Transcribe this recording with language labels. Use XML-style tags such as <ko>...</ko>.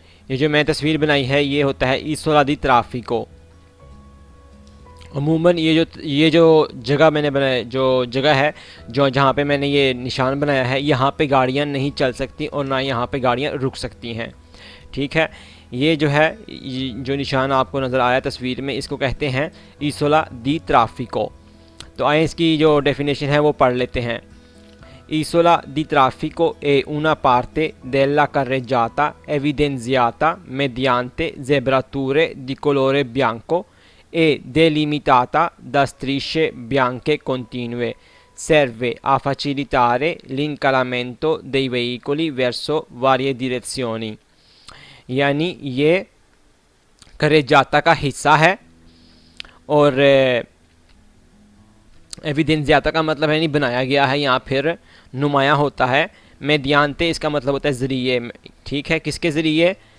<hi>ये जो मैंने तस्वीर बनाई है ये होता है ईसोला दी ट्राफिको। अमूमन ये जो जगह मैंने बनाया, जो जगह है जो जहाँ पे मैंने ये निशान बनाया है, यहाँ पे गाड़ियाँ नहीं चल सकती और ना यहाँ पे गाड़ियाँ रुक सकती हैं। ठीक है, ये जो है जो निशान आपको नज़र आया तस्वीर में, इसको कहते हैं ईसोला दी ट्राफिको। तो आए इसकी जो डेफिनेशन है वो पढ़ लेते हैं।</hi> <it>Isola di traffico è una parte della carreggiata evidenziata mediante zebrature di colore bianco e delimitata da strisce bianche continue. Serve a facilitare l'incalamento dei veicoli verso varie direzioni.</it> <hi>यानी ये carreggiata का हिस्सा है और एविडेंसियाता का मतलब है नहीं बनाया गया है, यहाँ फिर नुमाया होता है। मेदियांते इसका मतलब होता है ज़रिए। ठीक है, किसके ज़रिए?</hi>